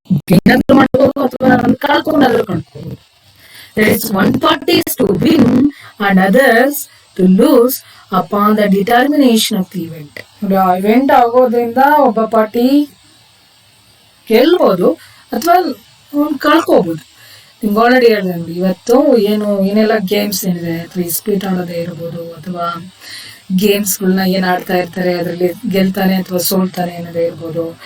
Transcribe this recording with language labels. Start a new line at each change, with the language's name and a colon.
Kannada: Gain ಆದ್ರೂ ಮಾಡಬಹುದು ಅಥವಾ ಕಳ್ಕೊಂಡಾದ್ರೂ ಕಳ್ಕೊಬಹುದು.
English: There is one party is to win and others to lose upon the determination of the event.
Kannada: Event ಆಗೋದ್ರಿಂದ ಒಬ್ಬ party ಗೆಲ್ಬಹುದು ಅಥವಾ ಕಳ್ಕೋಬಹುದು. ನಿಮ್ಗೆ ಆಲ್ರೆಡಿ ಹೇಳಿದೆ ನೋಡಿ, ಇವತ್ತು ಏನೆಲ್ಲ ಗೇಮ್ಸ್ ಏನಿದೆ, ಅಥವಾ ಸ್ಪೀಡ್ ಆಡೋದೇ ಇರ್ಬೋದು, ಅಥವಾ ಗೇಮ್ಸ್ಗಳನ್ನ ಏನ್ ಆಡ್ತಾ ಇರ್ತಾರೆ, ಅದರಲ್ಲಿ ಗೆಲ್ತಾನೆ ಅಥವಾ ಸೋಲ್ತಾನೆ ಅನ್ನೋದೇ ಇರ್ಬೋದು.